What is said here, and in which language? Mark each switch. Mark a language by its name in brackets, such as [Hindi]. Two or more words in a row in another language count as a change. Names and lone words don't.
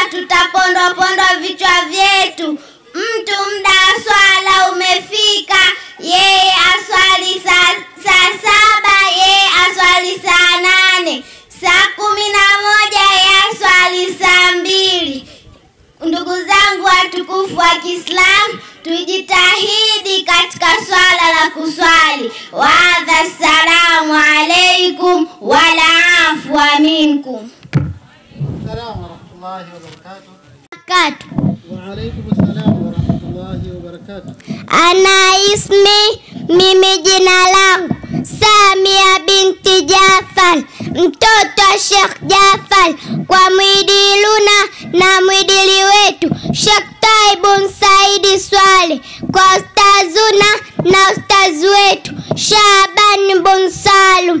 [Swahili] Tutapondwa vichwa vyetu. Mtu muda wa swala umefika, yeye aswali saa 7, yeye aswali saa 8, saa 11 yeye aswali saa 2. Ndugu zangu watukufu wa Kiislamu, tujitahidi katika swala la kuswali. [Arabic] وهذا، السلام عليكم والعفو منكم. السلام ورحمة الله وبركاته. وعليكم السلام ورحمة الله وبركاته. أنا اسمي, [Swahili] mimi jina langu Samia binti Jafar, mtoto wa Sheikh Jafar, kwa mwidiluna na mwidili wetu Sheikh Taibun Saidi Swale, kwa ustazuna na ustazi wetu Shaban bin Salum.